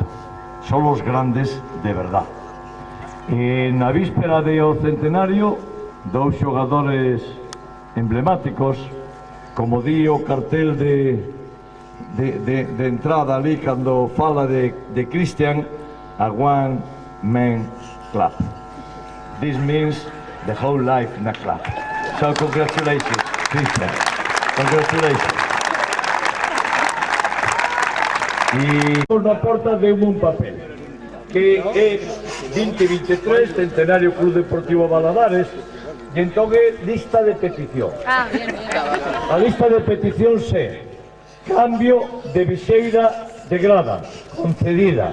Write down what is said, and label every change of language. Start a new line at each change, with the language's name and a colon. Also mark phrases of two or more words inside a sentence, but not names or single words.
Galician: Só os grandes de verdad. E na víspera do centenario, 2 xogadores emblemáticos, como di o cartel de entrada ali cando fala de Cristian,
English: a one man club. This means the whole life in a club. So congratulations, Cristian. Congratulations.
Galician: E na porta de un papel que é 2023 Centenario Club Deportivo Valadares e entón é lista de petición. A lista de petición é cambio de viseira de grada, concedida.